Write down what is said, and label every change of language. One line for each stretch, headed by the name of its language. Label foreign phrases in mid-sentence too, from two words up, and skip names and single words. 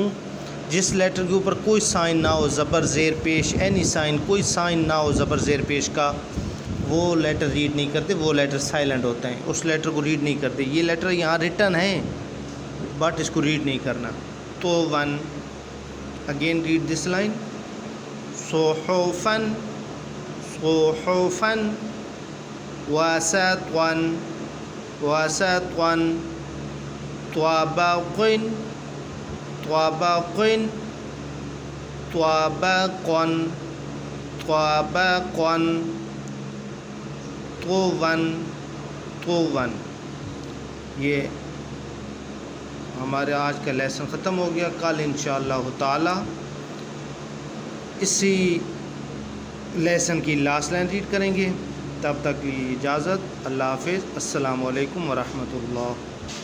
Urdu: جس لیٹر کے اوپر کوئی سائن نہ ہو، زبر زیر پیش،
English: any sign,
Urdu: کوئی سائن نہ ہو زبر زیر پیش کا، وہ لیٹر ریڈ نہیں کرتے، وہ
English: letter silent
Urdu: ہوتا ہے، اس لیٹر کو ریڈ نہیں کرتے۔ یہ لیٹر یہاں ریٹن ہے بٹ اس کو ریڈ نہیں کرنا، تو ون۔
English: again read this line,
Arabic: صحفن، صحفن، وسطن، وسطن، طبقن، طبقن، طبقن، طبقن، طون، طون۔
Urdu: یہ ہمارے آج کا لیسن ختم ہو گیا، کل
Arabic: انشاءاللہ تعالی
Urdu: اسی لیسن کی
English: last line
Urdu: ریڈ کریں گے، تب تک کی اجازت، اللہ حافظ،
Arabic: السلام علیکم ورحمۃ اللہ۔